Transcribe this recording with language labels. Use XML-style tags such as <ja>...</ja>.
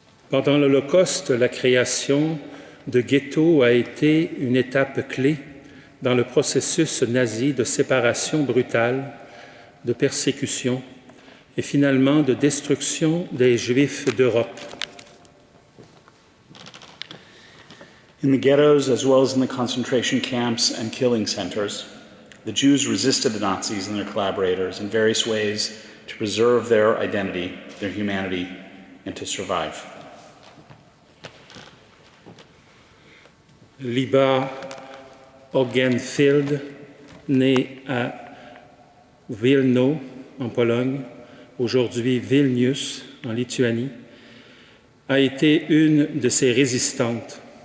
<fr>Pendant l'Holocauste, la création de ghettos a été une étape clé dans le processus nazi de séparation brutale, de persécution et finalement de destruction des Juifs d'Europe.</fr> <en>In the ghettos, as well as in the concentration camps and killing centers, the Jews resisted the Nazis and their collaborators in various ways to preserve their identity, their humanity, and to survive.</en> <fr>Liba Ogenfield, née à Wilno, en Pologne, aujourd'hui Vilnius, en Lituanie, a été une de ses résistantes.</fr>